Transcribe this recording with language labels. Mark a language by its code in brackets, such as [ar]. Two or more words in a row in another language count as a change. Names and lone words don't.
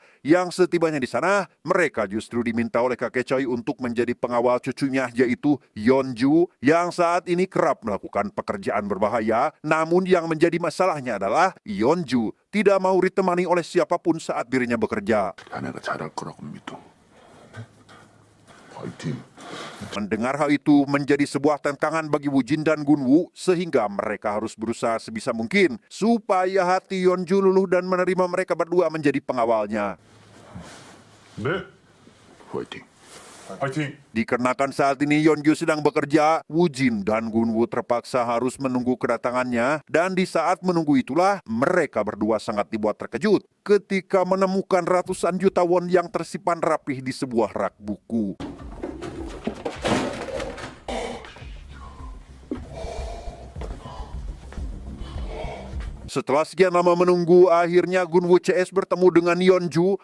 [id] Yang setibanya di sana, mereka justru diminta oleh kakek Choi untuk menjadi pengawal cucunya, yaitu Yeonju, yang saat ini kerap melakukan pekerjaan berbahaya. Namun yang menjadi masalahnya adalah Yeonju tidak mau ditemani oleh siapapun saat dirinya bekerja. [ko] 자네가 잘할 거라고 믿어. 파이팅. [id] Mendengar hal itu menjadi sebuah tantangan bagi Wujin dan Gunwoo sehingga mereka harus berusaha sebisa mungkin supaya hati Yeonju luluh dan menerima mereka berdua menjadi pengawalnya. [ko] 네, 파이팅. 파이팅. [id] Dikarenakan saat ini Yeonju sedang bekerja, Wujin dan Gunwoo terpaksa harus menunggu kedatangannya dan di saat menunggu itulah mereka berdua sangat dibuat terkejut ketika menemukan ratusan juta won yang tersimpan rapih di sebuah rak buku. Setelah sekian lama menunggu, akhirnya Gunwoo CS bertemu dengan Yeonju.